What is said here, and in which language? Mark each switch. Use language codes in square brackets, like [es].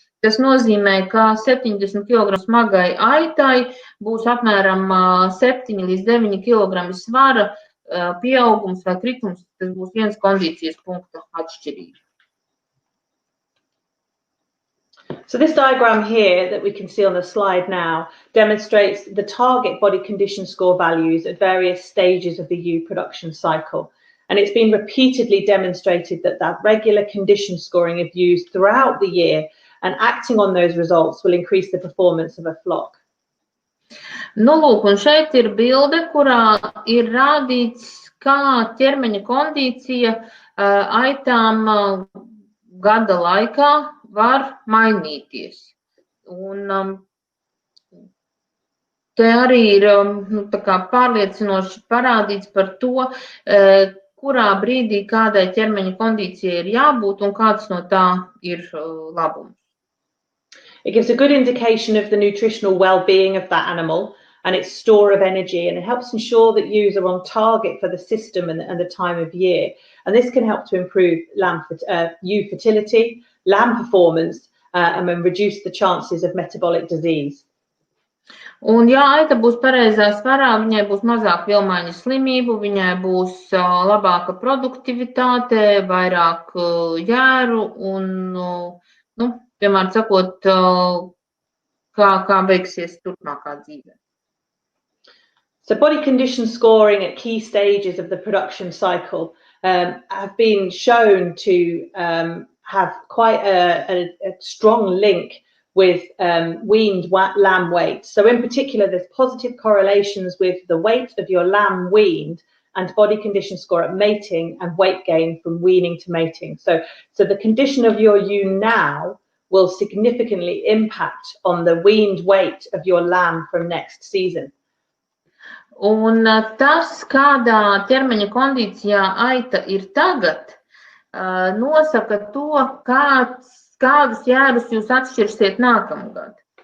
[lv] Tas nozīmē, ka 70 kg smagai aitai būs apmēram 7 līdz 9 kg svara pieaugums vai kritums. Tas būs viens kondīcijas punkta atšķirība. [en] So this diagram here that we can see on the slide now demonstrates the target body condition score values at various stages of the ewe production cycle. And it's been repeatedly demonstrated that regular condition scoring of ewes throughout the year and acting on those results will increase the performance of a flock. [lv] Nu, lūk, un šeit ir bilde, kurā ir rādīts, kā ķermeņa kondīcija aitām gada laikā var mainīties. Un te arī ir tā kā pārliecinoši parādīts par to, kurā brīdī kādai ķermeņa kondīcijai ir jābūt un kāds no tā ir labums. [en] It gives a good indication of the nutritional well-being of that animal and its store of energy, and it helps ensure that ewes are on target for the system and the time of year. And this can help to improve ewe fertility, lamb performance, and then reduce the chances of metabolic disease. [lv] Un, ja aita būs pareizā svarā, viņai būs mazāk vilmaiņu slimību, viņai būs labāka produktivitāte, vairāk jēru un, nu, piemēram sakot, kā veiksies turpmākā dzīve. [en] So body condition scoring at key stages of the production cycle have been shown to have quite a strong link with weaned lamb weight. So in particular, there's positive correlations with the weight of your lamb weaned and body condition score at mating and weight gain from weaning to mating. So the condition of your ewe now will significantly impact on the weaned weight of your lamb from next season. [lv] Un tas, kādā ķermeņa kondīcijā aita ir tagad, nosaka to, kādus jērus jūs atšķirsiet nākamgad.